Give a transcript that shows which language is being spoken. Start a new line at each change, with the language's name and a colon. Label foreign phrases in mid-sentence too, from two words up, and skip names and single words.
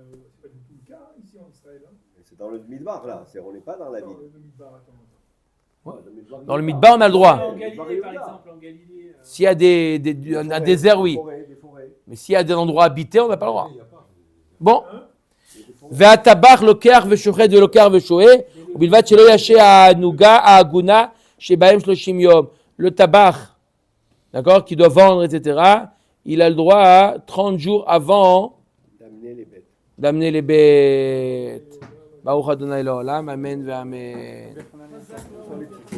French: C'est pas du tout le cas ici en Israël. Hein? C'est dans le Midbar là, on n'est pas dans la Non, ville. le Midbar, attends. Dans le Midbar, on a le droit. En Galilée, par exemple, en Galilée. S'il y a un désert, oui. Des forêts. Mais s'il y a des endroits habités, on n'a pas le droit. Il y a pas. Bon. Hein?
Hebrew: והטבח לוקח ושוחט ולוקח ושועה, ובלבד שלא ישעה העגונה שבהם 30 יום.
French: Le tabac, d'accord, qui doit vendre, etc., il a le droit à 30 jours avant D'amener les bêtes. d'amener les bêtes.
Hebrew: ברוך אדוני לעולם, אמן ואמן.